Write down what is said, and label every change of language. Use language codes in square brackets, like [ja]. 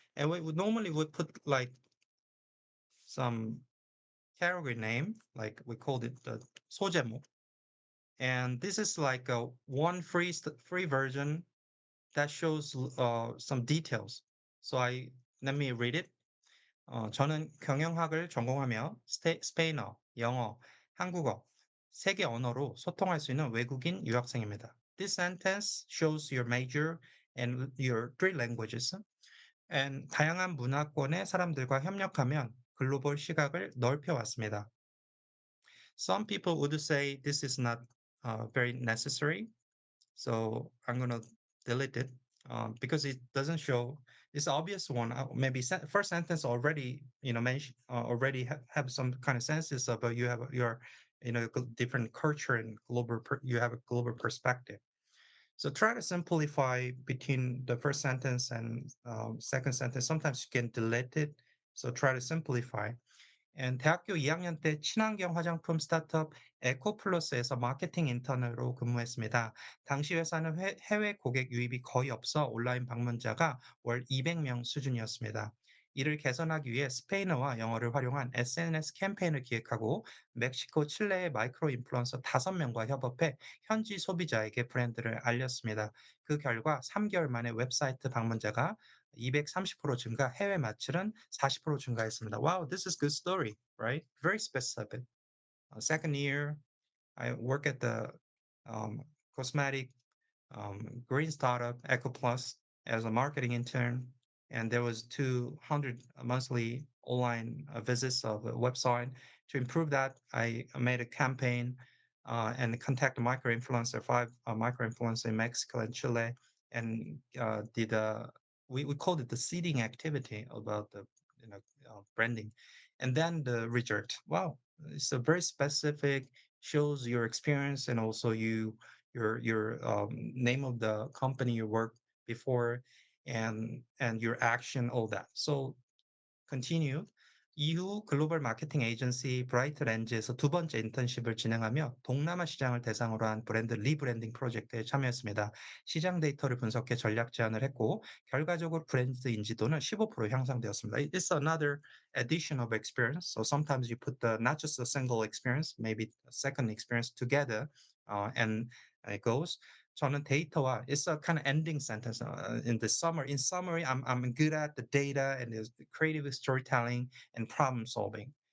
[en] And we would normally would put like some category name, like we called it the 소제목. And this is like a one free version that shows some details. So I let me read it. [ko] 저는 경영학을 전공하며 스페인어, 영어, 한국어, 세계 언어로 소통할 수 있는 외국인 유학생입니다. [en] This sentence shows your major and your three languages. [ko] And 다양한 문화권의 사람들과 협력하면 글로벌 시각을 넓혀 왔습니다. [en] Some people would say this is not very necessary, so I'm gonna delete it because it doesn't show. It's obvious one. Maybe first sentence already, mention already have some kind of senses of you have your, different culture and you have a global perspective. So try to simplify between the first sentence and second sentence. Sometimes you can delete it. So try to simplify. [ko] 대학교 2학년 때 친환경 화장품 스타트업 에코플러스에서 마케팅 인턴으로 근무했습니다. 당시 회사는 해외 고객 유입이 거의 없어 온라인 방문자가 월 200명 수준이었습니다. 이를 개선하기 위해 스페인어와 영어를 활용한 SNS 캠페인을 기획하고 멕시코, 칠레의 마이크로 인플루언서 5명과 협업해 현지 소비자에게 브랜드를 알렸습니다. 그 결과 3개월 만에 웹사이트 방문자가 230% 증가, 해외 매출은 40% 증가했습니다. [en] Wow, this is good story, right? Very specific. Second year, I work at the um, cosmetic green startup Eco Plus as a marketing intern, and there was 200 monthly online visits of the website. To improve that, I made a campaign and contact micro influencer, five micro influencers in Mexico and Chile, and did we called it the seeding activity about the branding, and then the result. Wow, it's a very specific, shows your experience and also your name of the company you worked before and your action, all that. So continue. [ko] 이후 글로벌 마케팅 에이전시 브라이트 렌즈에서 두 번째 인턴십을 진행하며 동남아 시장을 대상으로 한 브랜드 리브랜딩 프로젝트에 참여했습니다. 시장 데이터를 분석해 전략 제안을 했고 결과적으로 브랜드 인지도는 15% 향상되었습니다. [en] It's another addition of experience. So sometimes you put not just a single experience, maybe a second experience together, and it goes. [ko] 저는 데이터와 [en] it's a kind of ending sentence in the summary. In summary, I'm good at the data and the creative storytelling and problem solving.